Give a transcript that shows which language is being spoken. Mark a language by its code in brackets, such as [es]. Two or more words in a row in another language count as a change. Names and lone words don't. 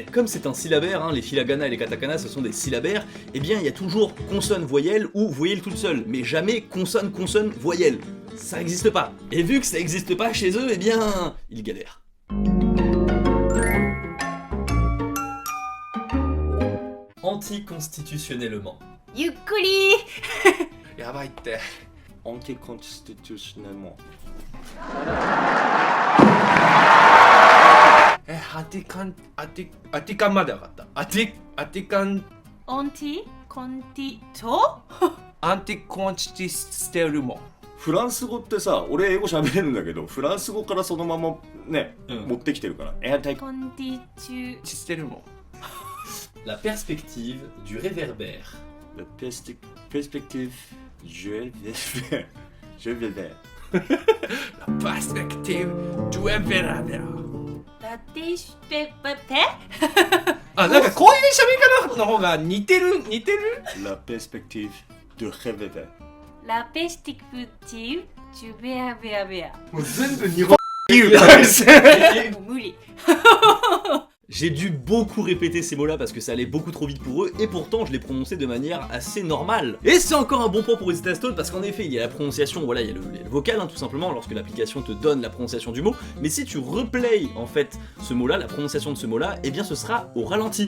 [fr] Comme c'est un syllabaire, les hiragana et les katakana ce sont des syllabaires, eh bien il y a toujours consonne-voyelle ou voyelle toute seule, mais jamais consonne-voyelle. Ça n'existe pas. Et vu que ça n'existe pas chez eux, eh bien, ils galèrent. Anticonstitutionnellement. [ja] ゆっくりやばいって。アンティコンスティテューショナルも。アティカンまで分かった。アティカン。オンティコンティト？アンティコンチティステルモ。フランス語ってさ、俺英語喋れるんだけど、フランス語からそのままね、持ってきてるから。コンティチュチステルモ。 [fr] La perspective du réverbère. La perspective du réverbère. Je vais vers. La perspective du réverbère. [ja] ラティシペペペ？あ、なんかこういう喋り方の方が似てる。 [fr] La perspective du réverbère. [ja] ラペスティクティブチュベアベアベア。もう全部日本言うからもう無理。 [fr] J'ai dû beaucoup répéter ces mots-là parce que ça allait beaucoup trop vite pour eux et pourtant je les prononçais de manière assez normale. Et c'est encore un bon point pour Rosetta Stone parce qu'en effet il y a la prononciation, voilà, il y a le vocal tout simplement lorsque l'application te donne la prononciation du mot, mais si tu replays en fait ce mot-là, la prononciation de ce mot-là, eh bien ce sera au ralenti.